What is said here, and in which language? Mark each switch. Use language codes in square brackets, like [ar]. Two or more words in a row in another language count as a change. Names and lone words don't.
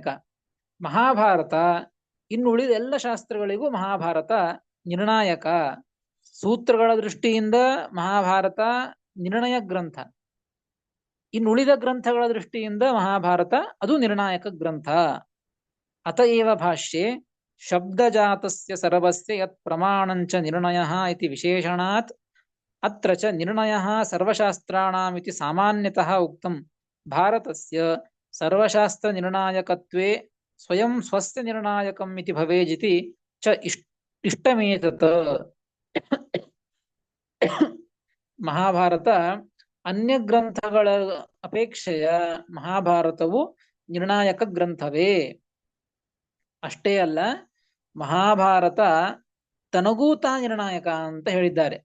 [kn] ಮಹಾಭಾರತ ಇನ್ನುಳಿದ ಎಲ್ಲ ಶಾಸ್ತ್ರಗಳಿಗೂ ಮಹಾಭಾರತ ನಿರ್ಣಾಯಕ. ಸೂತ್ರಗಳ ದೃಷ್ಟಿಯಿಂದ ಮಹಾಭಾರತ ನಿರ್ಣಯ ಗ್ರಂಥ, ಇನ್ನುಳಿದ ಗ್ರಂಥಗಳ ದೃಷ್ಟಿಯಿಂದ ಮಹಾಭಾರತ ಅದು ನಿರ್ಣಾಯಕ ಗ್ರಂಥ. [sa] ಅತಏವ ಭಾಷ್ಯೆ ಶಬ್ದಜಾತಸ್ಯ ಸರ್ವಸ್ಯ ಯತ್ ಪ್ರಮಾಣಂಚ ನಿರ್ಣಯಃ ಇತಿ ವಿಶೇಷಣಾತ್ ಅತ್ರ ಚ ನಿರ್ಣಯಃ ಸರ್ವಶಾಸ್ತ್ರಾಣಾಂ ಇತಿ ಸಾಮಾನ್ಯತಃ ಉಕ್ತಂ ಭಾರತಸ್ಯ ಸರ್ವಶಾಸ್ತ್ರ ನಿರ್ಣಾಯಕತ್ವೇ ಸ್ವಯಂ ಸ್ವಸ್ಯ ನಿರ್ಣಾಯಕಂ ಇತಿ ಭವೇಜಿತಿ ಚ ಇಷ್ಟಮೇತತ್. [kn] ಮಹಾಭಾರತ ಅನ್ಯ ಗ್ರಂಥಗಳ ಅಪೇಕ್ಷೆಯ ಮಹಾಭಾರತವು ನಿರ್ಣಾಯಕ ಗ್ರಂಥವೇ. ಅಷ್ಟೇ ಅಲ್ಲ, ಮಹಾಭಾರತ ತನಗೂ ತಾ ನಿರ್ಣಾಯಕ ಅಂತ ಹೇಳಿದ್ದಾರೆ.